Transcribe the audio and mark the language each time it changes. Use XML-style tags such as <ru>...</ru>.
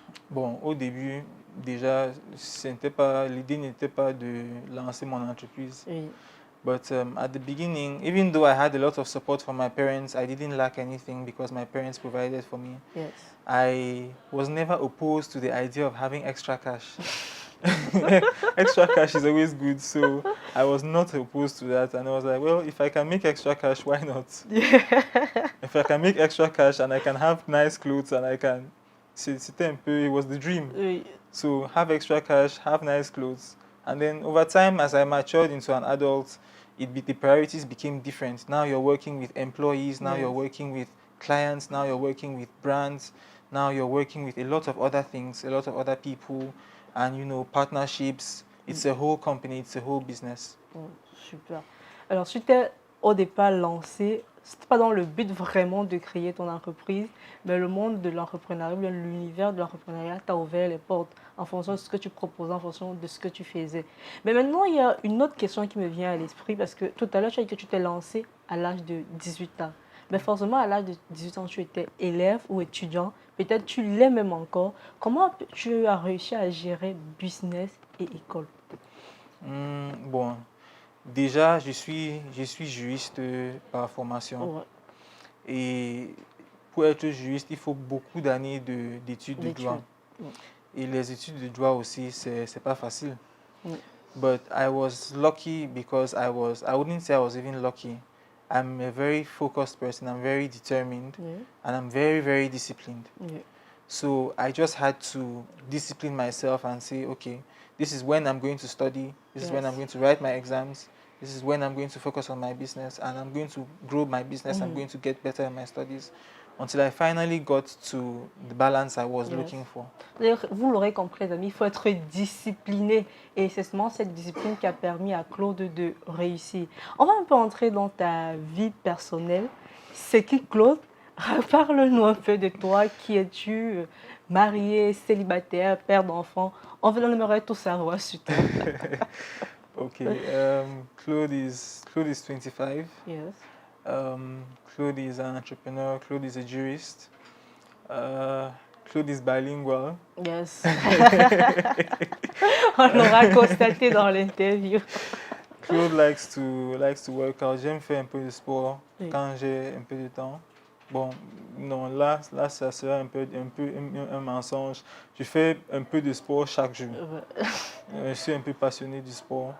<fr>Bon, au début, déjà, l'idée n'était pas de lancer mon entreprise. Oui.</fr> <en>But at the beginning, even though I had a lot of support from my parents, I didn't lack anything because my parents provided for me. Yes. I was never opposed to the idea of having extra cash. Extra cash is always good, so I was not opposed to that. And I was like, well, if I can make extra cash, why not? If I can make extra cash and I can have nice clothes and I can... It was the dream.</en> <fr>Oui.</fr> <en>So have extra cash, have nice clothes. And then over time, as I matured into an adult, the priorities became different. Now you're working with employees, now you're Yes. working with clients, now you're working with brands, now you're working with a lot of other things, a lot of other people, and partnerships. It's a whole company, it's a whole business.</en> <fr>Oh, super. Alors, tu t'es au départ lancé, c'était pas dans le but vraiment de créer ton entreprise, mais le monde de l'entrepreneuriat, bien l'univers de l'entrepreneuriat t'a ouvert les portes en fonction de ce que tu proposais, en fonction de ce que tu faisais. Mais maintenant, il y a une autre question qui me vient à l'esprit, parce que tout à l'heure, tu as dit que tu t'es lancé à l'âge de 18 ans. Mais forcément, à l'âge de 18 ans, tu étais élève ou étudiant, peut-être tu l'es même encore. Comment tu as réussi à gérer business et école? Bon, déjà, je suis juriste par formation. Ouais. Et pour être juriste, il faut beaucoup d'années d'études de droit. Ouais. Et les études de droit aussi, c'est pas facile. Ouais.</fr> <en>But I was lucky because I wouldn't say I was even lucky. I'm a very focused person, I'm very determined, Yeah. and I'm very, very disciplined. Yeah. So I just had to discipline myself and say, okay, this is when I'm going to study, this is when I'm Yes. going to write my exams, this is when I'm going to focus on my business, and I'm going to grow my business, I'm going to get better in my studies, until I finally got to the balance I was Yes. looking for.</en> <fr>D'ailleurs, vous l'aurez compris, les amis, il faut être discipliné. Et c'est seulement cette discipline qui a permis à Claude de réussir. On va un peu entrer dans ta vie personnelle. C'est qui, Claude? Parle-nous un peu de toi. Qui es-tu? Marié, célibataire, père d'enfants? On aimerait tout savoir sur toi.</fr> <en>Okay, Claude is 25. Yes. Claude is an entrepreneur. Claude is a jurist. Claude is bilingual. Yes.</en> <fr>On l'aura constaté dans l'interview.</fr> <en>Claude likes to work out.</en> <fr>J'aime faire un peu de sport Oui. quand j'ai un peu de temps. Bon, non, là, ça sera un mensonge. Je fais un peu de sport chaque jour. Je suis un peu passionné du sport.</fr>